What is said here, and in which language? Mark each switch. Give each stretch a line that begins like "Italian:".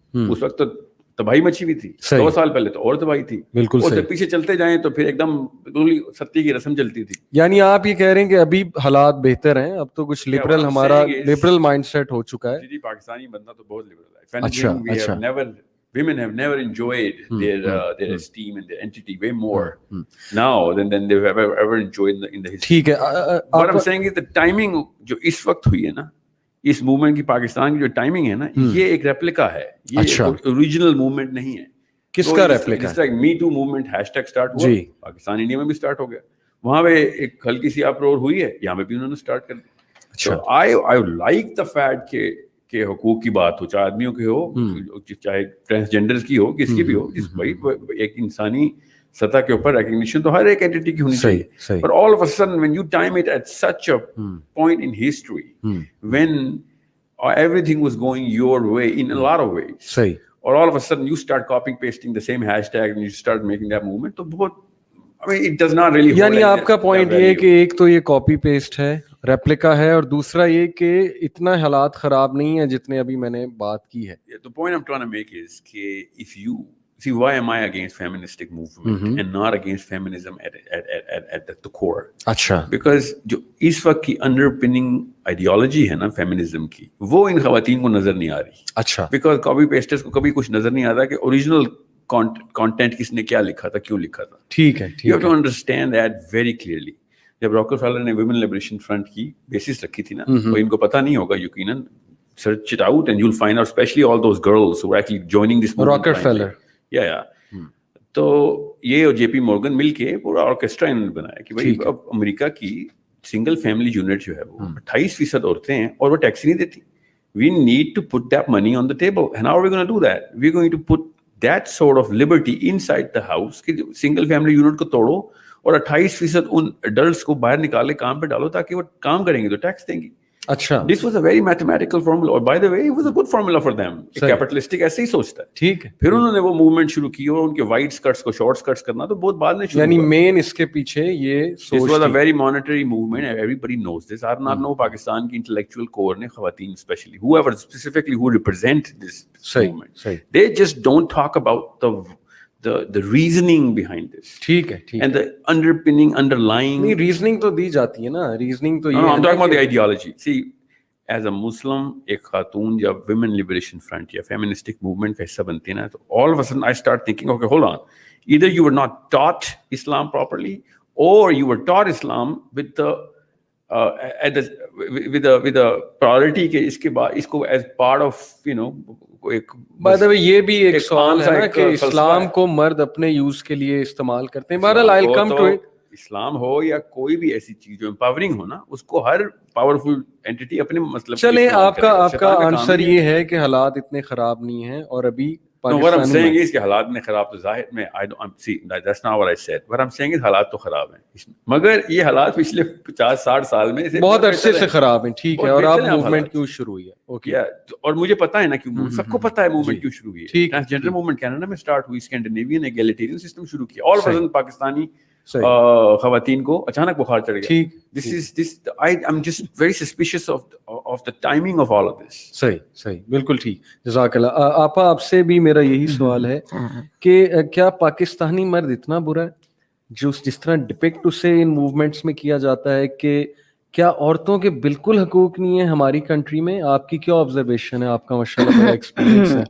Hindi: उस वक्त तो तबाही मची हुई थी, 2 साल पहले तो और तबाही थी, बिल्कुल उससे पीछे चलते जाएं तो फिर एकदम बिल्कुल सत्ती की रस्म चलती थी. यानी आप ये कह रहे हैं कि अभी हालात बेहतर हैं, अब तो कुछ लिबरल, हमारा लिबरल माइंडसेट हो चुका है. जी, पाकिस्तानी बंदा तो बहुत लिबरल है. अच्छा,
English: women have never enjoyed their esteem and their entity way more now than they've ever enjoyed in the history.
Hindi: ठीक है.
English: What I'm saying is the timing
Hindi: जो इस वक्त हुई है ना, इस मूवमेंट की, पाकिस्तान की जो टाइमिंग है ना, ये एक रेप्लिका है, ये ओरिजिनल मूवमेंट नहीं है. किसका replica? Like मी to movement hashtag start हुआ, पाकिस्तान इंडिया में भी स्टार्ट हो गया, वहां पे एक हल्की सी अप्रोर हुई है, यहाँ पे भी उन्होंने स्टार्ट कर दिया. So I like the fact के हुकूक की बात हो, चाहे आदमियों की हो, चाहे ट्रांसजेंडर्स की हो, किसकी भी हो, भाई एक इंसानी सतह के ऊपर रिकॉग्निशन तो हर एक एंटिटी की होनी चाहिए.
English: But all of a sudden when you time it at such a point in history when everything was going your way in a lot of ways, or all of a sudden you start copying pasting the same hashtag and you start making that movement,
Hindi: तो बहुत,
English: I mean, it does not really.
Hindi: यानी आपका point ये है कि एक तो ये कॉपी पेस्ट है, रेप्लिका है, और दूसरा ये कि इतना हालात खराब नहीं है जितने अभी मैंने बात की है.
English: The point I'm trying to make is कि if you see, why am I against feministic movement and not against feminism at the core? अच्छा,
Hindi: because जो इस वक्त की underpinning ideology है ना फेमिनिज्म की, वो इन खवातीन को नजर नहीं आ रही. अच्छा, because copy pasters को कभी कुछ नजर नहीं आता कि ओरिजिनल कंटेंट किसने क्या लिखा था, क्यों लिखा था. ठीक है,
English: you have to understand that very clearly.
Hindi: जब रॉकफेलर ने वुमेन लिबरेशन फ्रंट की बेसिस रखी थी ना, वो इनको पता नहीं होगा यकीनन.
English: search it out and you'll find out, especially all those girls who are actually joining this movement.
Hindi: Rockefeller, तो ये और जेपी मॉर्गन मिलके पूरा ऑर्केस्ट्रा इन्होंने बनाया कि भाई अब अमेरिका की सिंगल फैमिली यूनिट जो है वो 28% औरतें हैं और वो टैक्स नहीं देती.
English: We need to put that money on the table. And how are we going to do that? We're going to put that sort of liberty inside the house
Hindi: कि सिंगल फैमिली यूनिट को तोड़ो और 28% उन adults को बाहर निकाले, काम पे डालो, ताकि वो काम करेंगे तो टैक्स देंगी. अच्छा,
English: This was a very mathematical formula,
Hindi: और
English: by the way it was a good formula for them.
Hindi: Capitalistic ऐसे ही सोचता है. ठीक है. फिर उन्होंने वो मूवमेंट शुरू की और उनके वाइट स्कर्ट्स को शॉर्ट स्कर्ट्स करना तो बहुत बाद में शुरू हुआ. यानी मेन इसके पीछे ये सोच,
English: This was a very monetary movement and everybody knows this. I don't know
Hindi: Pakistan की इंटेलेक्चुअल कोर ने, खवातीन specially,
English: whoever specifically who represent this movement, they just don't talk about the reasoning behind this.
Hindi: ठीक है, ठीक
English: and the underlying.
Hindi: नहीं, reasoning तो दी जाती है ना, रीजनिंग तो ये.
English: I'm talking about the ideology. See, as a Muslim,
Hindi: एक खातून जब
English: women liberation front या feministic movement
Hindi: का हिस्सा बनती है ना, तो
English: all of a sudden I start thinking, okay, hold on, either you were not taught Islam properly or you were taught Islam with the with the priority
Hindi: के इसके बाद इसको
English: as part of, you know, एक.
Hindi: By the way, ये भी एक सवाल है ना कि इस्लाम को मर्द अपने यूज के लिए इस्तेमाल करते हैं.
English: बहरहाल I'll come to it.
Hindi: इस्लाम हो या कोई भी ऐसी चीज जो एम्पावरिंग हो ना, उसको हर पावरफुल एंटिटी अपने मतलब. चले, आपका आंसर ये है कि हालात इतने खराब नहीं हैं और अभी
English: what I'm saying is
Hindi: कि हालात में खराब तो जाहिर में
English: that's not what I said. What I'm saying is
Hindi: हालात तो खराब हैं, मगर ये हालात पिछले 50-60 साल में से बहुत अरसे से खराब हैं. ठीक है, और अब मूवमेंट क्यों शुरू हुई है? ओके, और मुझे पता है ना क्यों, सबको पता है मूवमेंट क्यों शुरू हुई है. ट्रांसजेंडर मूवमेंट कनाडा में स्टार्ट हुई, स्कैंडिनेवियन एगैलिटेरियन सिस्टम शुरू किया, all of a sudden Pakistani खवातीन को अचानक बुखार चढ़ गया. ठीक,
English: I'm just very suspicious of the timing of all of this.
Hindi: सही, बिल्कुल ठीक. जज़ाकल्लाह. आपा, आपसे भी मेरा यही सवाल है कि क्या पाकिस्तानी मर्द इतना बुरा है? जो जिस तरह डिपिक्ट उसे इन मूवमेंट्स में किया जाता है कि क्या औरतों के बिल्कुल हकूक नहीं है हमारी कंट्री में? आपकी क्या ऑब्जर्वेशन है? आपका माशाल्लाह बड़ा एक्सपीरियंस है।